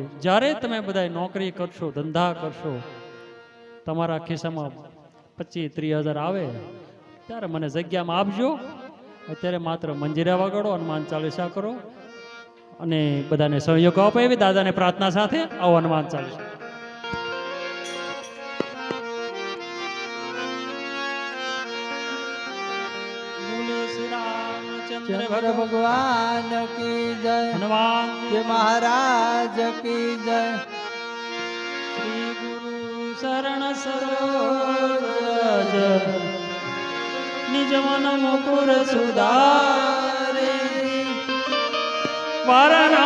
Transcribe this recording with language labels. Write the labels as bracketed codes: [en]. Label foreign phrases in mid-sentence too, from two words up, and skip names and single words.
[gu] જ્યારે તમે બધા નોકરી કરશો, ધંધા કરશો, તમારા ખિસ્સામાં 25-30 હજાર આવે ત્યારે મને જગ્યામાં આપજો. અત્યારે માત્ર મંજીરા વગાડો, હનુમાન ચાલીસા કરો અને બધાને સહયોગ આપો એવી દાદાને પ્રાર્થના સાથે આવો હનુમાન ચાલીસા. [hi] चंद्र भगवान की जय, हनुमान के महाराज की जय. श्री गुरु शरण सरोज निज मन मुकुर सुधारे वारणा